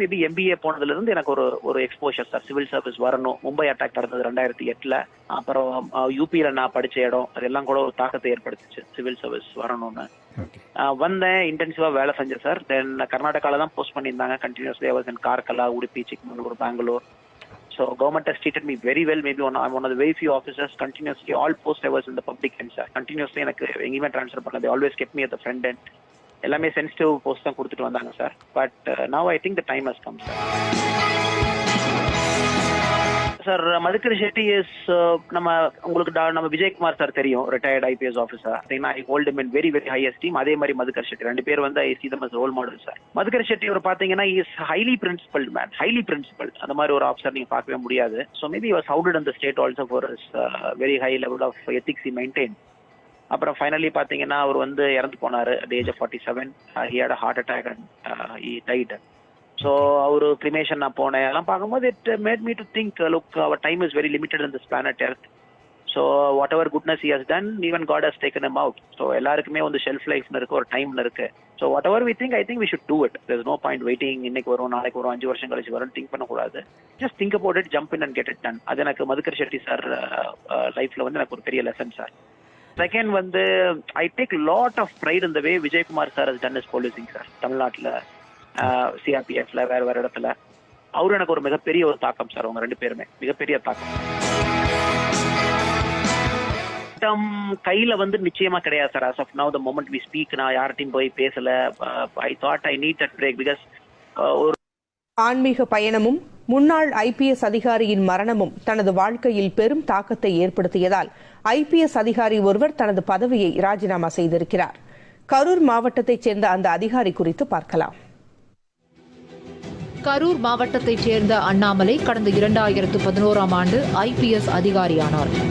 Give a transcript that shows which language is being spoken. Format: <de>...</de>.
<ta>Maybe MBA போனதுல இருந்து எனக்கு ஒரு எக்ஸ்போஷர் சார். சிவில் சர்வீஸ் வரணும். மும்பை அட்டாக் நடந்தது 2008. அப்புறம் யூபியில நான் படிச்ச இடம் அதெல்லாம் கூட ஒரு தாக்கத்தை ஏற்படுத்துச்சு சிவில் சர்வீஸ் வரணும்னு. வந்தேன், இன்டென்சிவா வேலை செஞ்சேன் சார். தென் கர்நாடகால தான் போஸ்ட் பண்ணியிருந்தாங்க continuously.</ta> <en>I was in Karkala, Udupi, Chikmagalur, Bangalore. So government has treated me very well. Maybe I'm one of the very few officers continuously all post I was in the public end sir.</en> <ta>Continuously எனக்கு எங்கேயுமே transfer பண்ணல.</ta> <en>They always kept me at the front end.</en> <ta>எல்லாமே sensitive post தான் கொடுத்துட்டு வந்தாங்க sir.</ta> <en>But now I think the time has come sir.</en> <ta>Sir Madhukar Shetty is நம்ம Vijayakumar sir தெரியும், retired IPS officer.</ta> <en>I hold him in very very high esteem.</en> <ta>அதே மாதிரி மதுக்கர் ஷெட்டி 2 பேர் வந்து</ta> <en>I see them as role model sir. Madhukar Shetty</en> <ta>ஒரு பாத்தீங்கன்னா</ta> <en>Is highly principled man. Highly principled.</en> <ta>அந்த மாதிரி ஒரு ஆஃபீஸர் நீங்க பார்க்கவே முடியாது.</ta> <en>So maybe was hounded in the state also for very high level of ethics he maintain.</en> <ta>அப்புறம் ஃபைனலி பாத்தீங்கன்னா அவர் வந்து இறந்து போனாரு</ta> <en>at the age of 47. He had a heart attack and he died.</en> <ta>So அவரு கிரிமேஷன் நான் போனேன். அதெல்லாம் பார்க்கும்போது</ta> <en>It made me to think look our time is very limited in this planet earth. So whatever goodness he has done even God has taken him out. So</en> <ta>எல்லாருக்குமே வந்து shelf லைஃப்னு இருக்கு, ஒரு டைம்னு இருக்கு.</ta> <en>So whatever we think I think we should do it. There is no point waiting.</en> <ta>இன்னைக்கு வரும், நாளைக்கு வரும், 5 வருஷம் கழிச்சு வரும்</ta> <en>Think பண்ணக்கூடாது. Just think about it, jump in and get it done.</en> <ta>அது எனக்கு மதுக்கர் ஷெட்டி சார் லைஃப்ல வந்து எனக்கு ஒரு பெரிய லெசன் சார்.</ta> <en>Second வந்து I take lot of pride இந்த way Vijayakumar sir has done is policing sir.</en> <ta>தமிழ்நாட்டில் சிஆர்பிஎஃப்ல வேற இடத்துல அவரு எனக்கு ஒரு மிகப்பெரிய ஒரு தாக்கம் சார். அவங்க 2 பேருமே மிகப்பெரிய தாக்கம். கையில வந்து நிச்சயமா கிடையாது sir.</ta> <en>as of now the moment we speak</en> <ta>நான் யார்கிட்டையும் போய் பேசல.</ta> <en>I thought I need that break because ஒரு</en> <ta>ஆன்மீக பயணமும் முன்னாள் IPS அதிகாரியின் மரணமும் தனது வாழ்க்கையில் பெரும் தாக்கத்தை ஏற்படுத்தியதால் IPS அதிகாரி ஒருவர் தனது பதவியை ராஜினாமா செய்திருக்கிறார். கரூர் மாவட்டத்தைச் சேர்ந்த அந்த அதிகாரி குறித்து பார்க்கலாம். கரூர் மாவட்டத்தைச் சேர்ந்த அண்ணாமலை கடந்த 2011ஆம் ஆண்டு IPS அதிகாரியானார்.</ta>